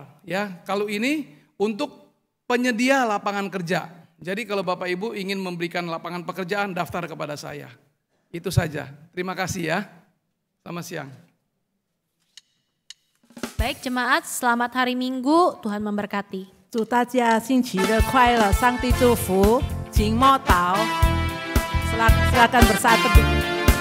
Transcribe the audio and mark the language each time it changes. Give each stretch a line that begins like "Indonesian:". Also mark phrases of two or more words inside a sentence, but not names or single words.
Indonesian: Ya, kalau ini untuk penyedia lapangan kerja. Jadi kalau Bapak Ibu ingin memberikan lapangan pekerjaan, daftar kepada saya. Itu saja. Terima kasih ya. Selamat siang. Baik jemaat, selamat hari Minggu, Tuhan memberkati.
Chinese: 祝大家星期日快乐，上帝祝福，请默祷，
Indonesian: silakan bersaat teduh.